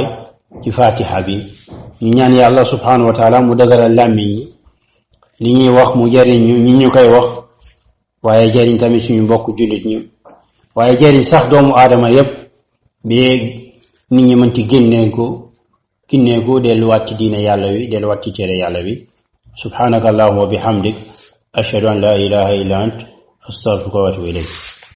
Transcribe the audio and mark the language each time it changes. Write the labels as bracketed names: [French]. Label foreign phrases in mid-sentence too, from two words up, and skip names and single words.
[Wolof] ci fatiha bi ñu ñaan yàlla [Arabic] سبحانه وتعالى [Wolof] mu dëgëral làmmiñ yi li ñuy wax mu jëriñ ñi ñu koy wax waaye jëriñ tamit suñu mbokk jullit ñu waaye jëriñ sax doomu aadama yépp bi nit ñi mën ci ginneeku delluwaat ci diine yàlla wi delluwaat ci tere yàlla wi [Arabic] سبحانك اللهم وبحمدك أشهد أن لا إله إلا أنت أستغفرك وأتوب إليك